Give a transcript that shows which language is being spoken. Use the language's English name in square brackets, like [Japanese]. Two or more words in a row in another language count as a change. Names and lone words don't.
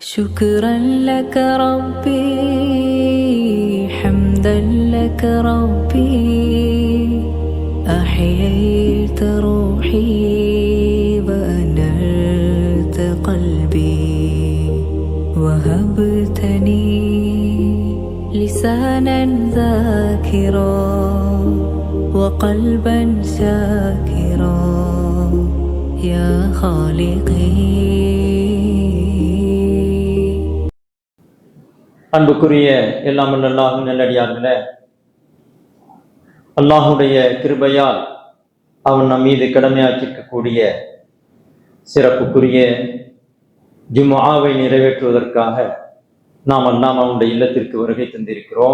[Arabic] شكرا لك ربي حمدا لك ربي أحييت روحي وأنرت قلبي وهبتني لسانا ذاكرا وقلبا شاكرا يا خالقي. [Tamil] அன்புக்குரிய எல்லாம் அல்லாஹ் நல்லடியார்களே, அல்லாஹுடைய கிருபையால் அவன் நம் மீது கடமையாக்கியிருக்கக்கூடிய சிறப்புக்குரிய ஜும்ஆவை நிறைவேற்றுவதற்காக நாம் எல்லாம் அவனுடைய இல்லத்திற்கு வருகை தந்திருக்கிறோம்.